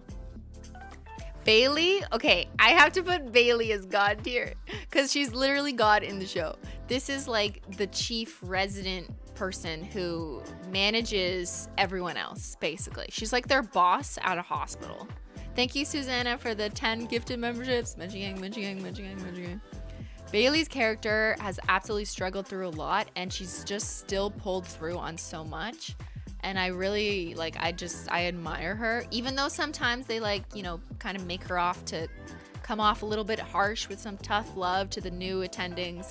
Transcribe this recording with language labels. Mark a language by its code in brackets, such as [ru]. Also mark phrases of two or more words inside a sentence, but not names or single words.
[en] Bailey, okay, I have to put Bailey as God tier because she's literally God in the show. This is like the chief resident person who manages everyone else, basically. She's like their boss at a hospital. Thank you, Susanna, for the 10 gifted memberships. Menchie gang, Menchie gang, Menchie gang, Menchie gang. Bailey's character has absolutely struggled through a lot, and she's just still pulled through on so much. And I really, like, I admire her. Even though sometimes they, like, you know, kind of make her come off a little bit harsh with some tough love to the new attendings.